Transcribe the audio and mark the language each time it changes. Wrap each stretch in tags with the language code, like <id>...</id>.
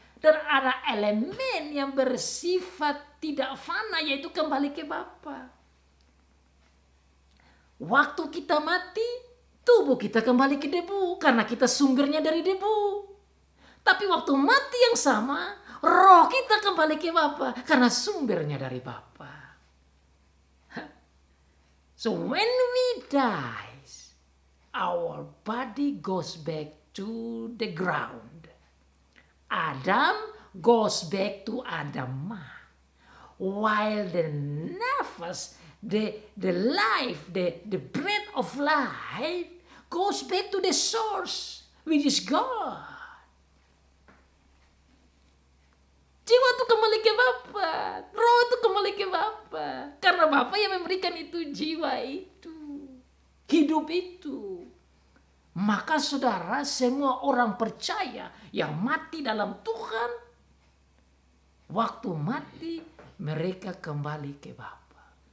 <id>Dan ada elemen yang bersifat tidak fana, yaitu kembali ke Bapa. Waktu kita mati, tubuh kita kembali ke debu. Karena kita sumbernya dari debu. Tapi waktu mati yang sama, roh kita kembali ke Bapa. Karena sumbernya dari Bapa.</id> <en>So when we die, our body goes back to the ground. Adam goes back to Adamah. While the nafas, the life, the breath of life goes back to the source, which is God.</en> <id>Jiwa itu kembali ke Bapa, roh itu kembali ke Bapa. Karena Bapa yang memberikan itu, jiwa itu, hidup itu. Maka saudara, semua orang percaya yang mati dalam Tuhan, waktu mati mereka kembali ke Bapa.</id>